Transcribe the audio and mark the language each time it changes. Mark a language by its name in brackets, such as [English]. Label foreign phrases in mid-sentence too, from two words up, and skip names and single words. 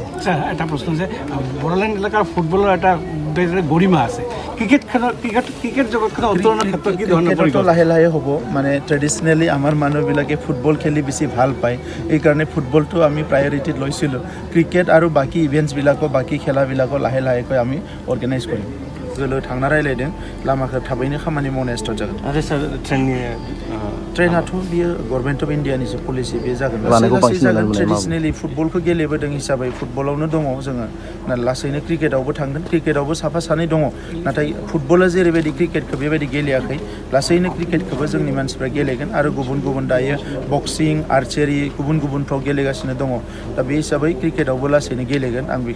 [Assamese] এটা প্ৰশ্ন যে বড়োলেণ্ড এলেকাৰ ফুটবলৰ এটা গৰিমা আছে ক্ৰিকেট জগতখনৰ উত্তৰণৰ ক্ষেত্ৰত কি ধৰণৰ লাহে লাহে হ'ব মানে ট্ৰেডিশ্যনেলি আমাৰ মানুহবিলাকে ফুটবল খেলি বেছি ভাল পায় এইকাৰণে ফুটবলটো আমি প্ৰায়ৰিটিত লৈছিলোঁ ক্ৰিকেট আৰু বাকী ইভেণ্টছবিলাকো বাকী খেলাবিলাকো লাহে লাহেকৈ আমি অৰ্গেনাইজ কৰিম [Bodo] थांना रायलायदों लामाखौ थाबैनो खामानि मावनाया स्टार्ट जागोन आरो सार ट्रेनाथ' बियो गभर्नमेन्ट अफ इन्डियानिसो पलिसि बे जागोन लासै जागोन ट्रेडिशनेलि फुटबलखौ गेलेबोदों हिसाबै फुटबलावनो दङ जोङो लासैनो क्रिकेटआवबो थांगोन क्रिकेटआवबो साफा सानै दङ नाथाय फुटबला जेरैबायदि क्रिकेटखौ बेबायदि गेलेयाखै लासैनो क्रिकेटखौबो जोंनि मानसिफ्रा गेलेगोन आरो गुबुन गुबुन दायो बक्सिं आर्चारि गुबुन गुबुनफ्राव गेलेगासिनो दङ दा बे हिसाबै क्रिकेटआवबो लासैनो गेलेगोन आं बेखौ